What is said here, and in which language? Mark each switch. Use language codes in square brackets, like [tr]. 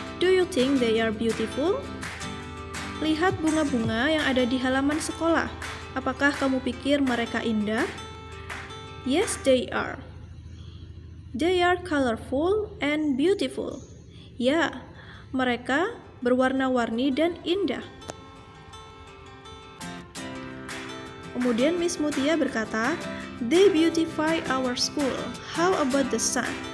[en] Do you think they are beautiful? [id] Lihat bunga-bunga yang ada di halaman sekolah. Apakah kamu pikir mereka indah? [en] Yes, they are. They are colorful and beautiful. [id] Ya, mereka berwarna-warni dan indah. Kemudian Miss Mutia berkata, [en] they beautify our school. How about the sun?